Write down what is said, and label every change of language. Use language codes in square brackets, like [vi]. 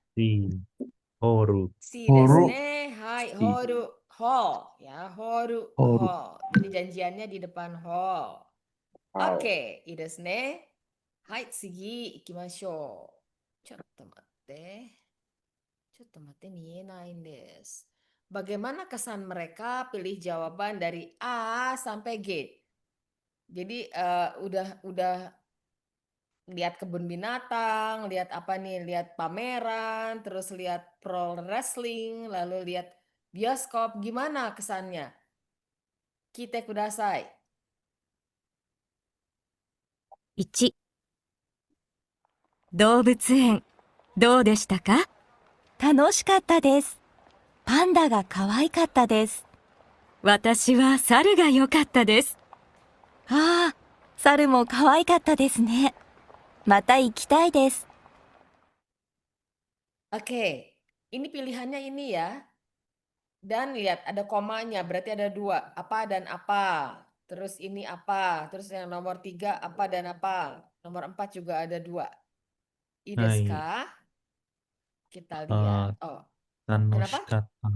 [ja] Si. Horu. Si desu ne. Hai, horu. Hall. Ya, horu. Hall. [id] Jadi janjiannya di depan hall. Oke, [ja] いいですね。はい、次行きましょう。ちょっと待って。見えないんです。 [id] Bagaimana kesan mereka pilih jawaban dari A sampai G? Jadi udah lihat kebun binatang, lihat apa nih? Lihat pameran, terus lihat pro wrestling, lalu lihat bioskop. Gimana kesannya? [ja] Kite kudasai. 1動物園どうでしたか？楽しかったです。パンダが可愛かったです。私は猿が良かったです。ああ、猿も可愛かったですね。また行きたいです。 [id] Oke, ini pilihannya ini ya. Dan lihat ada komanya, berarti ada 2. Apa dan apa. Terus ini apa. Terus yang nomor 3 apa dan apa. Nomor 4 juga ada 2. [ja] Desu ka? [id] Kita lihat. Kenapa?